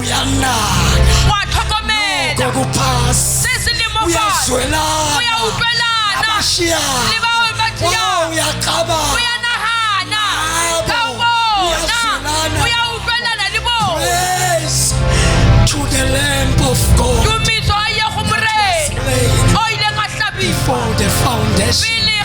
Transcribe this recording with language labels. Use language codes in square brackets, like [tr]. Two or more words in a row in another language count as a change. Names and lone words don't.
[nso] wa tlhokomela se se le mo fatshe o ya utlwelana le bao ba tšeang o ya nagana ka bona o ya utlwelana le bona [en] Praise to the Lamb of God [nso] tumiso a ye go morena o ileng a hlabiwa [en] for the foundation